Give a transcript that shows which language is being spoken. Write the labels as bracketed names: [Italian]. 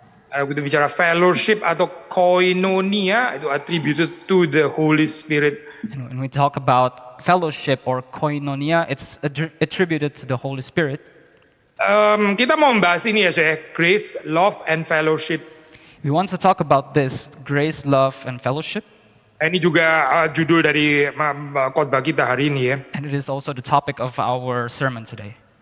[Indonesian] Kita bicara [English] fellowship [Indonesian] atau [English] koinonia, [Indonesian] itu [English] attributed to the Holy Spirit. And when we talk about fellowship or koinonia, it's attributed to the Holy Spirit. [Indonesian] Kita mau membahas ini ya, saya, [English] grace, love, and fellowship. We want to talk about this, grace, love, and fellowship. [Indonesian] Ini juga judul dari khotbah kita hari ini ya. [English] And it is also the topic of our sermon today.